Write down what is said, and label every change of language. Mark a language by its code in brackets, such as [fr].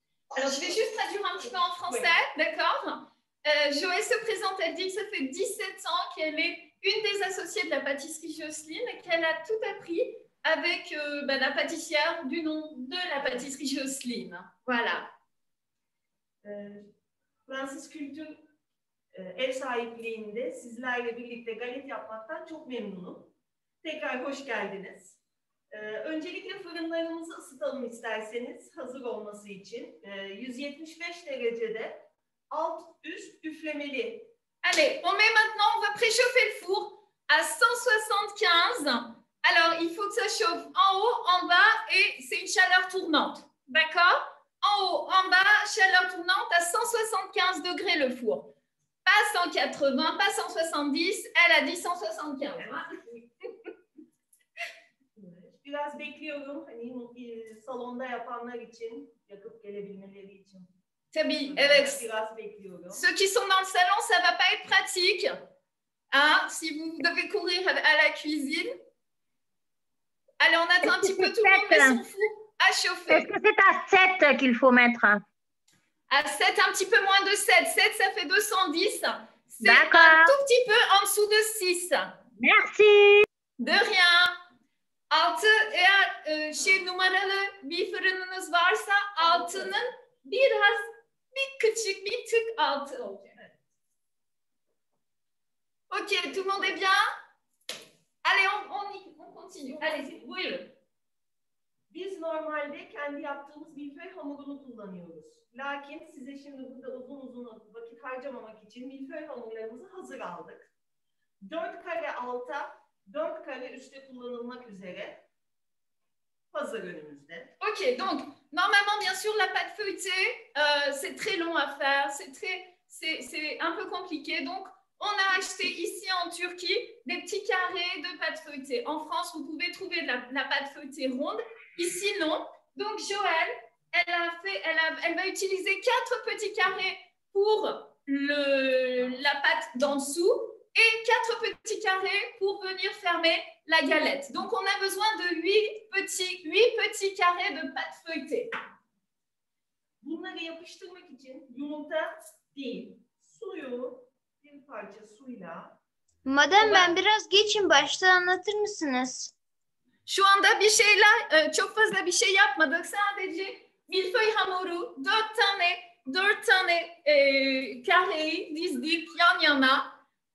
[fr] Alors, je vais juste traduire un petit peu en français, oui. D'accord? Joël se présente, elle dit que ça fait 17 ans qu'elle est une des associées de la pâtisserie Jocelyne et qu'elle a tout appris avec la pâtissière du nom de la pâtisserie Jocelyne. Voilà. [tr] Fransız Kültür ev sahipliğinde sizlerle birlikte galet yapmaktan çok memnunum. Tekrar hoş geldiniz. Öncelikle fırınlarımızı ısıtalım isterseniz hazır olması için. 175 derecede alt üst üflemeli. [fr] Allez, on met maintenant, on va préchauffer le four à 175. Alors, il faut que ça chauffe en haut, en bas et c'est une chaleur tournante. D'accord? En haut, en bas, chaleur tournante à 175 degrés le four. Pas 180, pas 170, elle a dit 175. Hein? [tr] Biraz bekliyorum. Hani salonda yapanlar için, yakıp gelebilmeleri için. Tabii, evet. Biraz bekliyorum. [fr] Ceux qui sont dans le salon, ça va pas être pratique. Hein, si vous devez courir à la cuisine. Allez, on attend un petit peu, tout le monde met son four à chauffer. Est-ce que c'est à 7 qu'il faut mettre? À 7, un petit peu moins de 7. 7, ça fait 210. C'est un tout petit peu en dessous de 6. Merci. De rien. [tr] 6 eğer numaralı bir fırınınız varsa 6'nın bir küçük bir tık altı olacak. [fr] Ok, tout le monde est bien? Allez, on continue. Allez, [tr] buyurun. Biz normalde kendi yaptığımız milföy hamurunu kullanıyoruz. Lakin size şimdi burada uzun vakit harcamamak için milföy hamurlarımızı hazır aldık. 4 kare alta, 4 kare üstte kullanılmak üzere hazır önümüzde. [fr] Ok, donc normalement, bien sûr, la pâte feuilletée, c'est très long à faire, c'est un peu compliqué. Donc, on a acheté ici en Turquie des petits carrés de pâte feuilletée. En France, vous pouvez trouver la pâte feuilletée ronde. Ici, non. Donc, Joël, elle va utiliser 4 petits carrés pour la pâte d'en dessous et 4 petits carrés pour venir fermer la galette. Donc, on a besoin de 8 petits carrés de pâte feuilletée. [tr] Bunları yapıştırmak için yumurta değil, suyu bir parça suyla. Madem ben biraz geçin başta anlatır mısınız? Şu anda bir şeyler, çok fazla bir şey yapmadık. Sadece milföy hamuru 4 tane kareyi dizdik yan yana.